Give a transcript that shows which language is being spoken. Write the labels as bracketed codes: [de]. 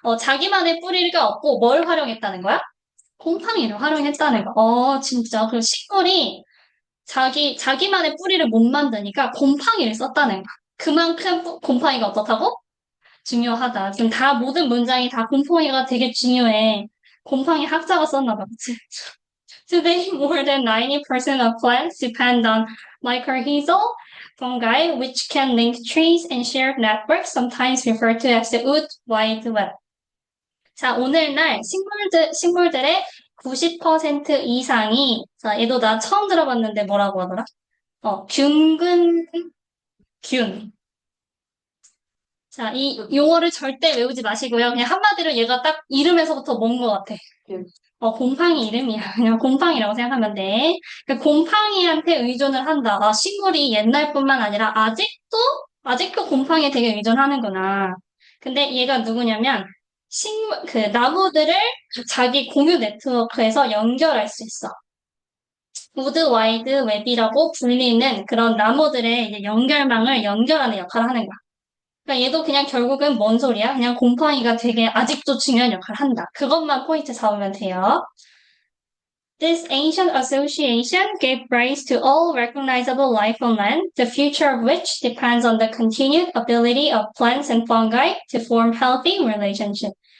[ko] 자기만의 뿌리가 없고 뭘 활용했다는 거야? 곰팡이를 활용했다는 거. 진짜. 그 식물이 자기만의 뿌리를 못 만드니까 곰팡이를 썼다는 거야. 그만큼 곰팡이가 어떻다고? 중요하다. 지금 다 모든 문장이 다 곰팡이가 되게 중요해. 곰팡이 학자가 썼나 봐. 그치? [en] Today, more than 90% of plants depend on mycorrhizal fungi, which can link trees and share networks, sometimes referred to as the wood wide web. [ko] 자, 오늘날 식물들의 90% 이상이, 자, 얘도 나 처음 들어봤는데 뭐라고 하더라? 균근균. 자, 이 용어를 절대 외우지 마시고요. 그냥 한마디로 얘가 딱 이름에서부터 뭔 것 같아. 곰팡이 이름이야. 그냥 곰팡이라고 생각하면 돼. 그 곰팡이한테 의존을 한다. 아, 식물이 옛날뿐만 아니라 아직도 곰팡이에 되게 의존하는구나. 근데 얘가 누구냐면, 나무들을 자기 공유 네트워크에서 연결할 수 있어. 우드 와이드 웹이라고 불리는 그런 나무들의 이제 연결망을 연결하는 역할을 하는 거야. 그러니까 얘도 그냥 결국은 뭔 소리야? 그냥 곰팡이가 되게 아직도 중요한 역할을 한다. 그것만 포인트 잡으면 돼요. [en] This ancient association gave rise to all recognizable life on land, the future of which depends on the continued ability of plants and fungi to form healthy relationships.